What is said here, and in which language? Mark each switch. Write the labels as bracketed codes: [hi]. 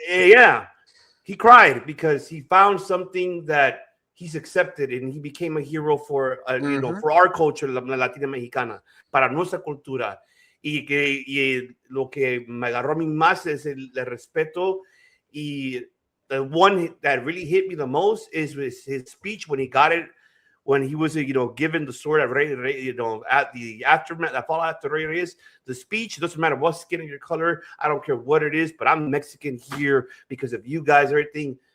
[en] Yeah, he cried because he found something that he's accepted, and he became a hero for for our culture, [es] la Latina Mexicana, para nuestra cultura. Y lo que me agarró a mí más es el respeto y [en] the one that really hit me the most is his speech when he got it, when he was, given the sword at at the aftermath, that fall after Rey Reyes. The speech, doesn't matter what skin of your color, I don't care what it is, but I'm Mexican here because of you guys, everything.